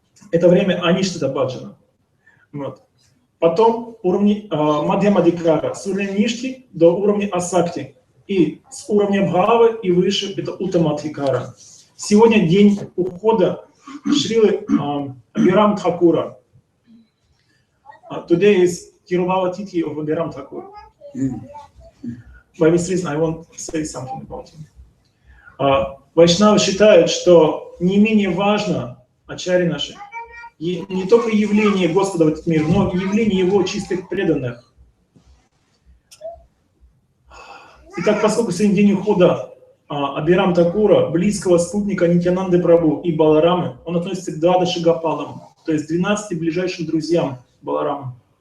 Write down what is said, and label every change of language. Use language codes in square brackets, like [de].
[ru] Это время аништха баджана. Вот. Потом уровни мадья-мадикара, с уровня ништхи до уровня асакти. И с уровня бхавы и выше это уттамадхикара. Сегодня день ухода Шрилы Абхирам Тхакура. [en] Today is Tiruvava Tithi of Abhiram Thakur. By this reason I want to say something about him. [ru] Вайшнавы считают, что не менее важно, ачарьи наши, не только явление Господа в этот мир, но и явление Его чистых преданных. Итак, поскольку сегодня день ухода Абхирам Такура, близкого спутника Нитьянанды Прабху и Баларамы, он относится к Двадаши Гопалам, то есть 12 ближайшим друзьям Баларамы.